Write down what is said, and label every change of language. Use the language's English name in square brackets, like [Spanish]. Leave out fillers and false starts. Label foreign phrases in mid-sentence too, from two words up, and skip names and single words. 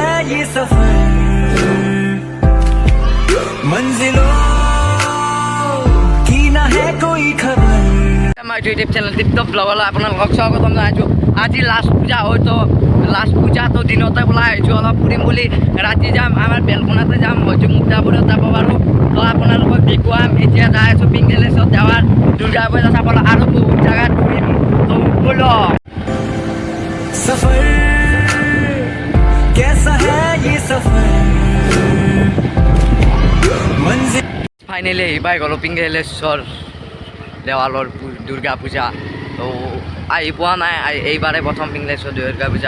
[Hindi] ये सफर मंजिलों की ना है कोई खबर। [Assamese] আমাৰ ইউটিউব চেনেল টিপটপ ব্লগলৈ আপোনালোকক স্বাগতম জনাইছোঁ। আজি লাষ্ট পূজা হয় তো লাষ্ট পূজাটো দিনতে ওলাই আহিছোঁ অলপ ফুৰিম বুলি। ৰাতি যাম আমাৰ বেলকনাতে যাম, হয়তো মুক্তাপুৰত যাব পাৰোঁ। তো আপোনালোকক দেখুৱাম। এতিয়া যাই আছোঁ পিংক পেলেচত যাৱাৰ দুৰ্গা পূজা চাবলৈ আৰু বহুত জেগাত ফুৰিম। তো ব'লো। [Hindi] सफर कैसा है ये सफर मंजिल। [Assamese] ফাইনেলি আহি পাই গ'লোঁ পিংক পেলেচৰ দেৱালৰ দুৰ্গা পূজা। তো আহি পোৱা নাই, এইবাৰে প্ৰথম পিংক পেলেচৰ দুৰ্গা পূজা।